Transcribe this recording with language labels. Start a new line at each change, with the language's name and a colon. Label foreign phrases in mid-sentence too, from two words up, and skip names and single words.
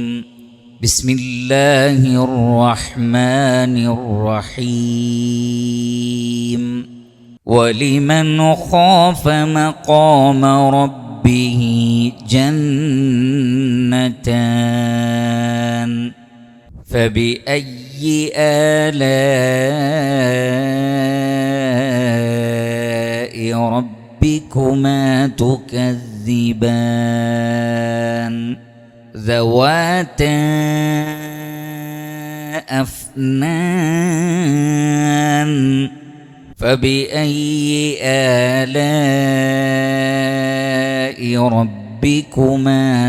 Arabic: بسم الله الرحمن الرحيم. ولمن خاف مقام ربه ജന്നതാൻ فبأي آلاء ربكما تكذبان ذواتا أفنان فبأي آلاء ربكما